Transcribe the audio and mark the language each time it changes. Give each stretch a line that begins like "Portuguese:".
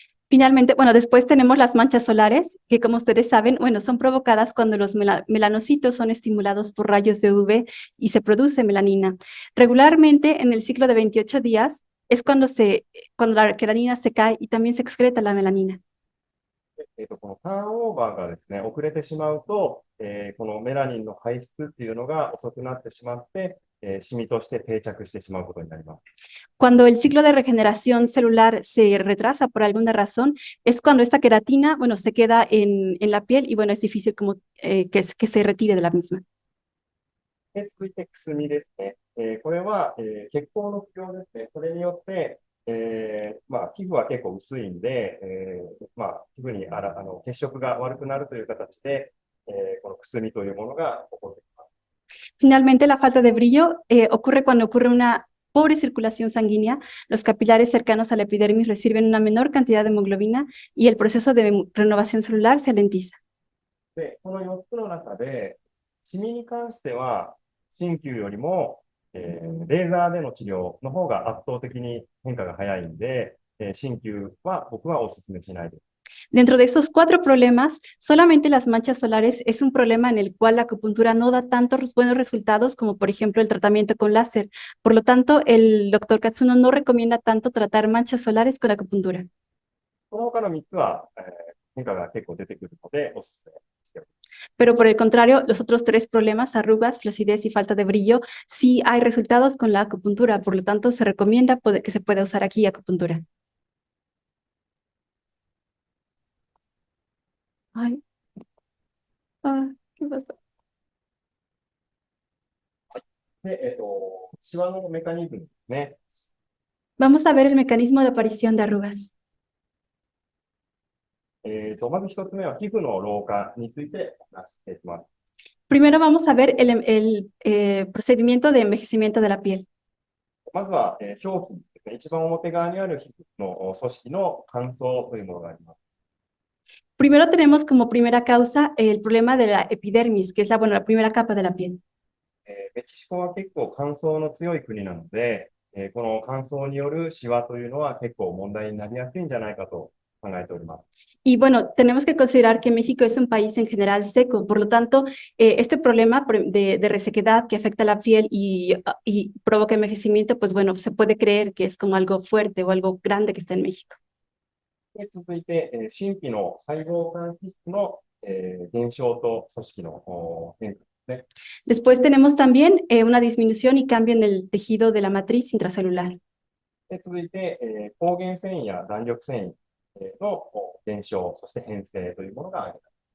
Spanish: Finalmente, bueno, después tenemos las manchas solares, que como ustedes saben, bueno, son provocadas cuando los melanocitos son estimulados por rayos de UV y se produce melanina. Regularmente, en el ciclo de 28 días, es cuando la melanina se cae y también se excreta la melanina.
Japanese: このターンオーバーがですね、遅れてしまうと、このメラニンの排出っていうのが遅くなってしまって、シミとして定着してしまうことになります。
Spanish: Cuando el ciclo de regeneración celular se retrasa por alguna razón, es cuando esta queratina, bueno, se queda en la piel y bueno, es difícil como que se retire de la misma.
Japanese: で、続いてくすみですね。これは、血行の不良ですね。それによって、皮膚は結構薄いんで、皮膚に血色が悪くなるという形で、このくすみというものが起こってきます。
Spanish: Finalmente, la falta de brillo ocurre cuando ocurre una pobre circulación sanguínea, los capilares cercanos a la epidermis reciben una menor cantidad de hemoglobina y el proceso de renovación celular se alentiza.
Japanese: で、この4つの中で、シミに関しては、鍼灸よりも、レーザーでの治療の方が圧倒的に変化が早いんで、鍼灸は僕はお勧めしないです。
Spanish: Dentro de estos 4 problemas, solamente las manchas solares es un problema en el cual la acupuntura no da tantos buenos resultados como por ejemplo el tratamiento con láser. Por lo tanto, el doctor Katsuno no recomienda tanto tratar manchas solares con acupuntura.
Japanese: この他の3つは、変化が結構出てくるので、お勧めしております。
Spanish: Pero por el contrario, los otros 3 problemas, arrugas, flacidez y falta de brillo, sí hay resultados con la acupuntura. Por lo tanto, se recomienda que se pueda usar aquí acupuntura. Ay. ¿Qué pasó?
Japanese: で、シワのメカニズムですね。
Spanish: Vamos a ver el mecanismo de aparición de arrugas.
Japanese: まず1つ目は皮膚の老化について話していきます。
Spanish: Primero vamos a ver el procedimiento de envejecimiento de la piel.
Japanese: まずは、表皮ですね。一番表側にある皮膚の組織の乾燥というものがあります。
Spanish: Primero tenemos como primera causa el problema de la epidermis, que es bueno, la primera capa de la piel.
Japanese: メキシコは結構乾燥の強い国なので、この乾燥によるシワというのは結構問題になりやすいんじゃないかと考えております。
Spanish: Y bueno, tenemos que considerar que México es un país en general seco, por lo tanto, este problema de resequedad que afecta la piel y provoca envejecimiento, pues bueno, se puede creer que es como algo fuerte o algo grande que está en México.
Japanese: で続いて、真皮の細胞間皮質の、減少と組織の変化ですね。
Spanish: Después tenemos también una disminución y cambio en el tejido de la matriz intracelular.
Japanese: で続いて、抗原繊維や弾力繊維の減少、そして変性というものが挙げられます。